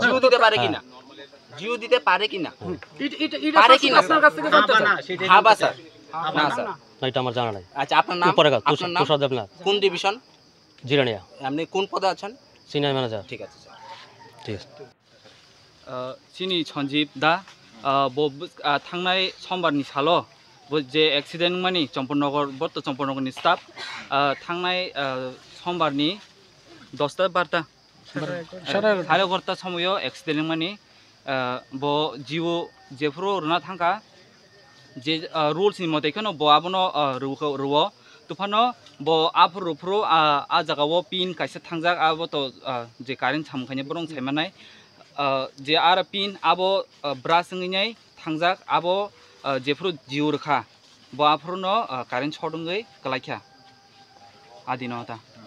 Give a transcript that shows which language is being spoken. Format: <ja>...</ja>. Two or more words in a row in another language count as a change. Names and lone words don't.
<bn>জিও দিতে পারে কি না জিও দিতে পারে কি না পারে কি না আপনার কাছ থেকে জানতে চাই হাবা স্যার না স্যার না এটা আমার জানা নাই আচ্ছা আপনার নাম উপরে কাজ তুষার দেবনাথ কোন ডিভিশন জিরানিয়া আপনি কোন পদে আছেন সিনিয়র ম্যানেজার ঠিক আছে স্যার ঠিক আছে</bn> <brx>চিনি সঞ্জীব दा थांनाय समबारनि साल' जे एक्सिडेन्ट मानि चम्पननगर बर्त चम्पननगरनि स्टाफ थांनाय समबारनि 10टा 12टा सारे 11टा समाव एक्सिडेन्ट मानि ब जिउ जेफ्रो रना थांका जे रुल्सनि मतेखनो ब आबनो रुखौ तुफानो ब आफुरुफ्रो आ जागाव पिन काइसे थांजाक आबो तो जे कारेन्ट सामखायने बरं सायमानाय जे आरो पिन आबो ब्रासङै थांजाक आबो जेफ्रो जिउ रखा ब आफुरनो कारेन्ट सदङै गलायखा आदिनो ता</brx>